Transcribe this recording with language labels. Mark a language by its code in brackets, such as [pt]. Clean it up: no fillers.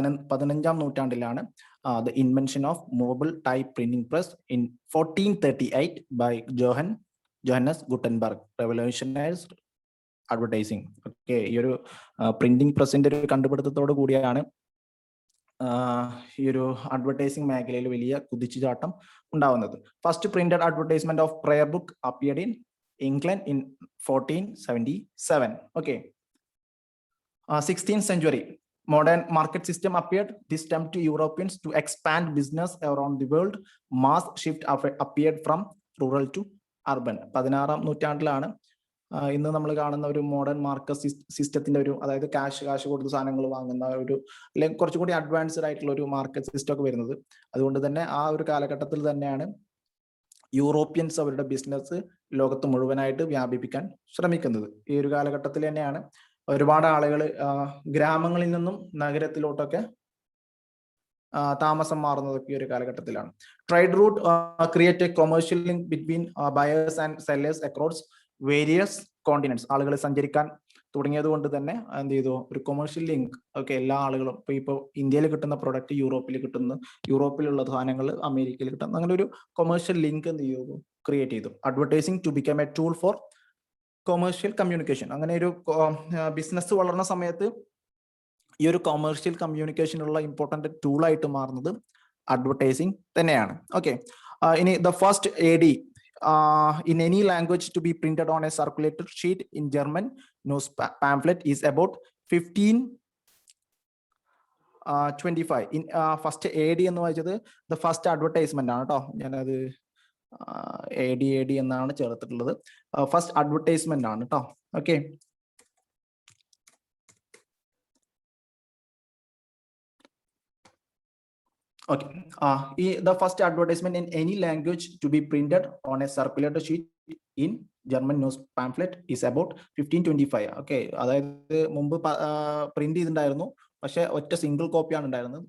[ml] 15ാം നൂറ്റാണ്ടിലാണ് [en] The invention of movable type printing press in 1438 by Johannes Gutenberg revolutionised advertising. [ml] Okay, ഈ ഒരു printing പ്രസിന്റെ ഒരു കണ്ടുപിടുത്തത്തോട് കൂടിയാണ് ഈ ഒരു അഡ്വർടൈസിംഗ് മേഖലയിൽ വലിയ കുതിച്ചുചാട്ടം ഉണ്ടാവുന്നത്. [en] First printed advertisement of prayer book appeared in England in 1477. Okay, 16th century modern market system appeared. This time to Europeans to expand business around the world. Mass shift appeared from rural to urban. [ml] 16ാം നൂറ്റാണ്ടിലാണ് ഇന്ന് നമ്മൾ കാണുന്ന ഒരു modern market സിസ്റ്റത്തിന്റെ ഒരു, അതായത് കാശ് കൊടുത്ത് സാധനങ്ങൾ വാങ്ങുന്ന ഒരു, അല്ലെങ്കിൽ കുറച്ചും കൂടി അഡ്വാൻസ്ഡ് ആയിട്ടുള്ള ഒരു മാർക്കറ്റ് സിസ്റ്റം ഒക്കെ വരുന്നത്. അതുകൊണ്ട് തന്നെ ആ ഒരു കാലഘട്ടത്തിൽ തന്നെയാണ് യൂറോപ്യൻസ് അവരുടെ ബിസിനസ് ലോകത്ത് മുഴുവനായിട്ട് വ്യാപിപ്പിക്കാൻ ശ്രമിക്കുന്നത്. ഈ ഒരു കാലഘട്ടത്തിൽ തന്നെയാണ് ഒരുപാട് ആളുകൾ ഗ്രാമങ്ങളിൽ നിന്നും നഗരത്തിലോട്ടൊക്കെ താമസം മാറുന്നതൊക്കെ ഈ ഒരു കാലഘട്ടത്തിലാണ്. [en] Trade route create a commercial link between buyers and sellers across various continents. [ml] ആളുകൾ സഞ്ചരിക്കാൻ തുടങ്ങിയത് കൊണ്ട് തന്നെ എന്ത് ചെയ്തു, ഒരു കൊമേഴ്ഷ്യൽ ലിങ്ക്. ഓക്കെ, എല്ലാ ആളുകളും ഇപ്പോൾ ഇന്ത്യയിൽ കിട്ടുന്ന പ്രൊഡക്റ്റ് യൂറോപ്പിൽ കിട്ടുന്നു, യൂറോപ്പിലുള്ള സാധനങ്ങൾ അമേരിക്കയിൽ കിട്ടുന്നു, അങ്ങനെ ഒരു കൊമേഴ്ഷ്യൽ ലിങ്ക് എന്ത് ചെയ്തു, ക്രിയേറ്റ് ചെയ്തു. [en] Advertising to become a tool for commercial communication. [ml] അങ്ങനെ ഒരു ബിസിനസ് വളർന്ന സമയത്ത് ഈ ഒരു കൊമേഴ്ഷ്യൽ കമ്മ്യൂണിക്കേഷനുള്ള ഇമ്പോർട്ടന്റ് ടൂളായിട്ട് മാറുന്നത് അഡ്വർടൈസിങ് തന്നെയാണ്. [en] Okay, ഇനി the first AD in any language to be printed on a circulated sheet in German news pamphlet is about 1525. in first AD [ml] എന്ന് വായിച്ചത് [en] the first advertisement [ml] ആണ് കേട്ടോ. ഞാനത് AD എന്നാണ് ചേർത്തിട്ടുള്ളത്. [en] first advertisement [ml] ആണ് കേട്ടോ. [en] Okay, okay, the first advertisement in any language to be printed on a circulated sheet in German news pamphlet is about 1525. [ml] Okay, അതായത് മുമ്പ് പ്രിന്റ് ചെയ്തിട്ടുണ്ടായിരുന്നു, പക്ഷെ ഒറ്റ സിംഗിൾ കോപ്പിയാണ് ഉണ്ടായിരുന്നത്.